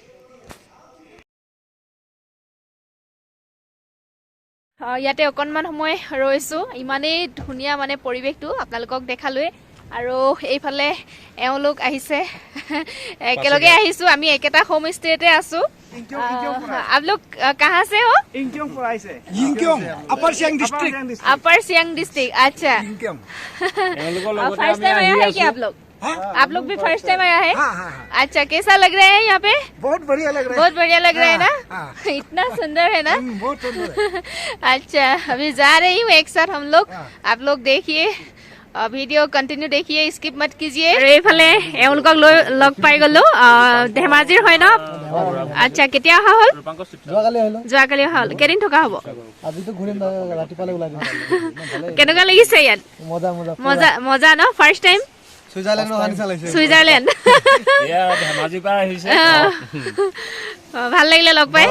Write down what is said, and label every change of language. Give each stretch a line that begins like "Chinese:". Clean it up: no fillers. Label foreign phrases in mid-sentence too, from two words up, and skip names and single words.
Assamese: ইয়াতে অকণমান সময় ৰৈছোঁ ইমানেই ধুনীয়া মানে পৰিৱেশটো আপোনালোকক দেখালোৱে আৰু এইফালে এওঁলোক আহিছে একেলগে আহিছোঁ আমি একেটা হোম ষ্টেতে আছোঁ
Hindi: आप लोग कहाँ से हो अपर सियांग डिस्ट्रिक्ट अपर सियांग डिस्ट्रिक्ट अच्छा
English: first time
Hindi: आया है क्या आप लोग भी
English: first time
Hindi: आया है अच्छा कैसा लग रहा है यहाँ पे बहुत बढ़िया लग रहा है बहुत बढ़िया लग रहा है ना इतना सुंदर है ना बहुत सुंदर अच्छा अभी जा रही हूँ एक साथ हम लोग आप लोग देखिए वीडियो कंटिन्यू देखिए स्किप मत कीजिए
Assamese: আৰু এইফালে এওঁলোকক লগ পাই গ'লো ধেমাজিৰ হয় ন আচ্ছা কেতিয়া অহা হ'ল যোৱাকালি অহা হ'ল কেইদিন থকা হ'ব কেনেকুৱা লাগিছে ইয়াত মজা ন
English: first time
Assamese: ছুইজাৰলেণ্ড ভাল লাগিলে লগ পাই